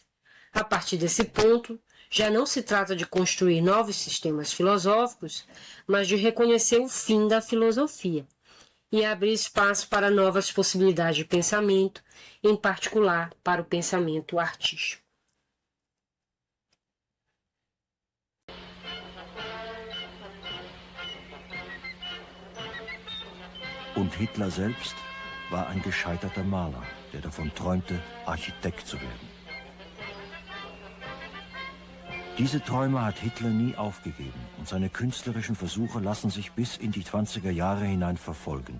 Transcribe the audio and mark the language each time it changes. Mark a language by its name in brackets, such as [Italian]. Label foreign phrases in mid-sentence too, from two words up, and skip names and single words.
[Portuguese] A partir desse ponto, já não se trata de construir novos sistemas filosóficos, mas de reconhecer o fim da filosofia e abrir espaço para novas possibilidades de pensamento, em particular para o pensamento artístico. [German] Und Hitler selbst war ein gescheiterter Maler, der davon träumte, Architekt zu werden. Diese Träume hat Hitler nie aufgegeben und seine künstlerischen Versuche lassen sich bis in die 20er Jahre hinein verfolgen.